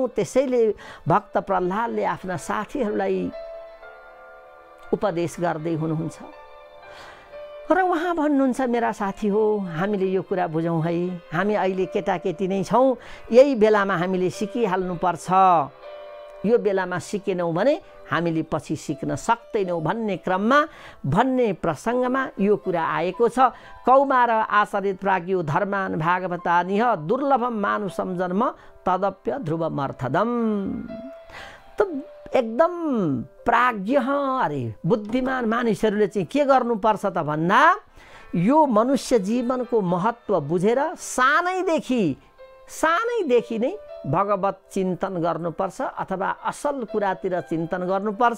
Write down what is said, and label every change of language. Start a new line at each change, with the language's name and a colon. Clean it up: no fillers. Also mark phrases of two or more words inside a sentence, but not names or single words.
Nepali: त्यसैले भक्त प्रह्लादले आफ्ना साथीहरूलाई उपदेश गर्दै हुनुहुन्छ र उहाँ भन्नुहुन्छ, मेरा साथी हो, हामीले यो कुरा बुझौँ है, हामी अहिले केटाकेटी नै छौँ, यही बेलामा हामीले सिकिहाल्नुपर्छ। यो बेलामा सिकेनौँ भने हामीले पछि सिक्न सक्दैनौँ भन्ने क्रममा, भन्ने प्रसङ्गमा यो कुरा आएको छ।
Sanskrit: कौमार आचरित प्राज्ञो धर्मान भागवतानिह दुर्लभम मानुषम जन्म तदप्य ध्रुवमर्थदम।
Nepali: त एकदम प्राज्ञ अरे बुद्धिमान मानिसहरूले चाहिँ के गर्नुपर्छ त भन्दा यो मनुष्य जीवनको महत्त्व बुझेर सानैदेखि नै भगवत चिन्तन गर्नुपर्छ अथवा असल कुरातिर चिन्तन गर्नुपर्छ।